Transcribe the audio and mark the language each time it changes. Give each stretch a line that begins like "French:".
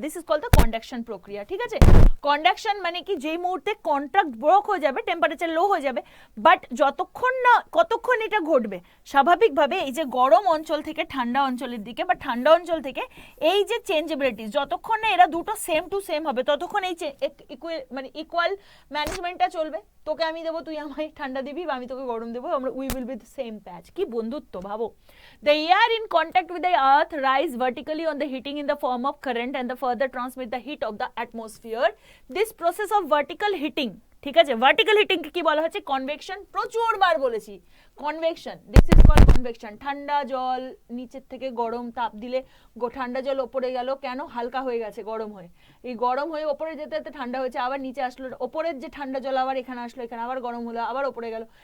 English: this is called the conduction
Bangla: প্রক্রিয়া, ঠিক আছে। কন্ডাকশন মানে কি, যেই মুহূর্তে কন্ট্রাক্ট ব্রেক হয়ে যাবে, টেম্পারেচার লো হয়ে যাবে, বাট যতক্ষণ না, কতক্ষণ এটা ঘটবে, স্বাভাবিকভাবে এই যে গরম অঞ্চল থেকে ঠান্ডা অঞ্চলের দিকে, বা ঠান্ডা অঞ্চল থেকে এই যে চেঞ্জেবিলিটি, যতক্ষণ না এরা দুটো সেম টু সেম হবে, ততক্ষণ এই মানে ইকুয়াল ম্যানেজমেন্টটা চলবে। তোকে আমি দেবো, তুই আমায় ঠান্ডা দিবি, বা আমি তোকে গরম দেবো, আমরা
English: We will be the same patch.
Bangla: কি বন্ধুত্ব, ভাবো।
English: The air in contact with the earth rise vertically on the heating in the form of current and the further transmit the heat of the atmosphere. This process of vertical heating, ঠিক আছে,
Bangla: vertical heating কি বলা হচ্ছে,
English: Convection.
Bangla: প্রচুর বার বলেছি convection,
English: This is called convection.
Bangla: ঠান্ডা জল নিচের থেকে গরম তাপ দিলে ঠান্ডা জল ওপরে গেল, কেন, হালকা হয়ে গেছে গরম হয়ে, এই গরম হয়ে ওপরে যেতে যেতে ঠান্ডা হয়েছে, আবার নিচে আসলো, ওপরের যে ঠান্ডা জল আবার এখানে আসলো, এখানে আবার গরম হলো, আবার ওপরে গেল।